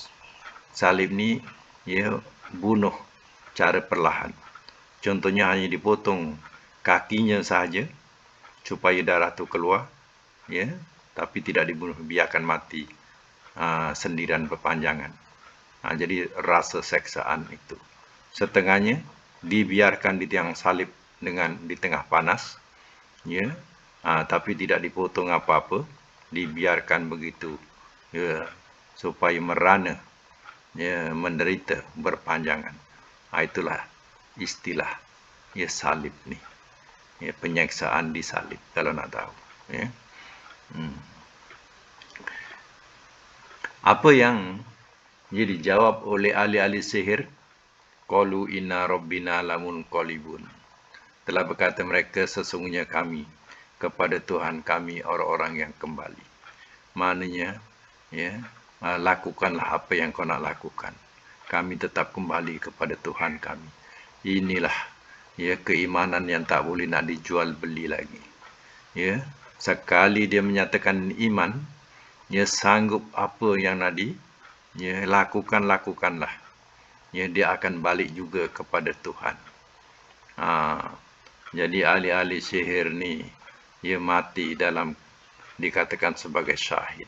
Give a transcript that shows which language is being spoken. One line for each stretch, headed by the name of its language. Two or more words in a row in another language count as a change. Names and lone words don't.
Malay: Salib ni bunuh cara perlahan. Contohnya hanya dipotong kakinya sahaja supaya darah tu keluar, tapi tidak dibunuh, biarkan mati sendirian berpanjangan. Jadi rasa seksaan itu. Setengahnya dibiarkan di tiang salib di tengah panas, ya, tapi tidak dipotong apa-apa, dibiarkan begitu, ya, supaya merana, ya, menderita berpanjangan. Itulah istilah, ya, salib ni, ya, penyiksaan di salib, kalau nak tahu, ya. Apa yang dijawab oleh ahli-ahli sihir?
Arabic: قالوا إنا ربنا لمنقلبون.
Malay: Telah berkata mereka, sesungguhnya kami kepada Tuhan kami orang-orang yang kembali. Maknanya, ya, lakukanlah apa yang kau nak lakukan. Kami tetap kembali kepada Tuhan kami. Inilah, ya, keimanan yang tak boleh nak dijual beli lagi. Ya, sekali dia menyatakan iman, ya, sanggup apa yang nak lakukanlah. Ya, dia akan balik juga kepada Tuhan. Jadi ahli-ahli sihir ni, ia mati dikatakan sebagai syahid.